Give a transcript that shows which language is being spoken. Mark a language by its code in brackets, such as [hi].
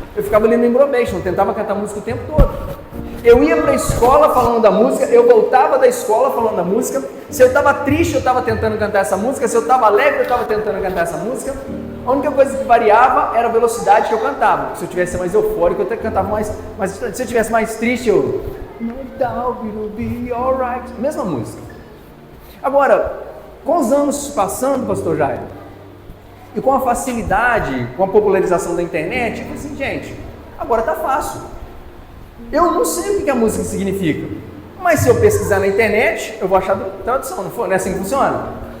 [pt] Eu ficava ali no embromation, tentava cantar música o tempo todo. Eu ia para a escola falando da música, eu voltava da escola falando da música. Se eu estava triste, eu estava tentando cantar essa música. Se eu estava alegre, eu estava tentando cantar essa música. A única coisa que variava era a velocidade que eu cantava. Se eu tivesse mais eufórico, eu até cantava mais. Mas se eu tivesse mais triste, eu... [en] No doubt it'll be alright. [pt] Mesma música. Agora, com os anos passando, pastor Jair, e com a facilidade, com a popularização da internet, eu falei assim, gente, agora tá fácil. Eu não sei o que a música significa, mas se eu pesquisar na internet, eu vou achar tradução, não é assim que funciona?